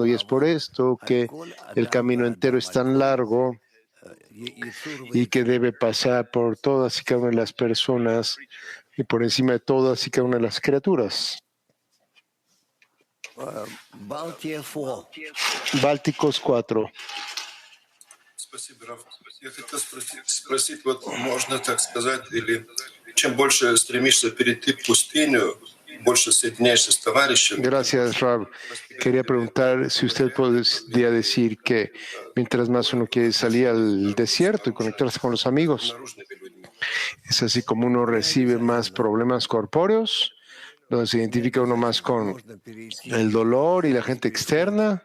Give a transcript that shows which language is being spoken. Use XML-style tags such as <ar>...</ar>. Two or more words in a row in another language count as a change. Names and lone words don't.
<es>Y es por esto que el camino entero es tan largo y que debe pasar por todas y cada una de las personas y por encima de todas y cada una de las criaturas. Bálticos 4.</es> <ru>Спасибо, Раф. Я хотел спросить, вот можно так сказать, или чем больше стремишься перейти пустыню, больше соединяешься с товарищем.</ru> <es>Gracias, Rab. Quería preguntar si usted podría decir que mientras más uno quiere salir al desierto y conectarse con los amigos, es así como uno recibe más problemas corpóreos, donde se identifica uno más con el dolor y la gente externa.</es>